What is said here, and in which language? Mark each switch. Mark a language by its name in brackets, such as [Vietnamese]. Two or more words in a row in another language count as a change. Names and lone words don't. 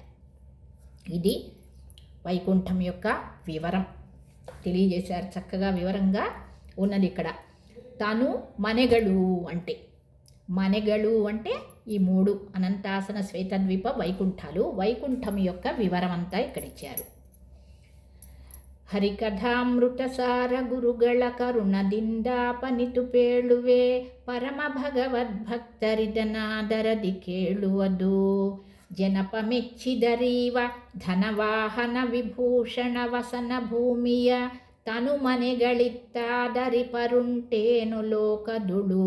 [Telugu] ఇది వైకుంఠం యొక్క వివరం తెలియజేశారు. చక్కగా వివరంగా ఉన్నది ఇక్కడ. తను మನೆಗಳು అంటే, మನೆಗಳು అంటే ఈ 3 అనంతాసన శ్వేతద్వీప వైకుంఠాలు. వైకుంఠం యొక్క వివరం అంతా ఇక్కడ ఇచ్చారు. [Kannada] ಹರಿಕಥಾಮೃತಸಾರ ಗುರುಗಳ ಕರುಣದಿಂದ ಪನಿತು ಪೇಳುವೆ, ಪರಮ ಭಗವದ್ಭಕ್ತರಿದನಾದರದಿ ಕೇಳುವುದು. ಜನಪ ಮೆಚ್ಚಿದರೀವ ಧನವಾಹನ ವಿಭೂಷಣ ವಸನ ಭೂಮಿಯ, ತನು ಮನೆಗಳಿತ್ತಾದರಿ ಪರುಂಟೇನು ಲೋಕದುಳು.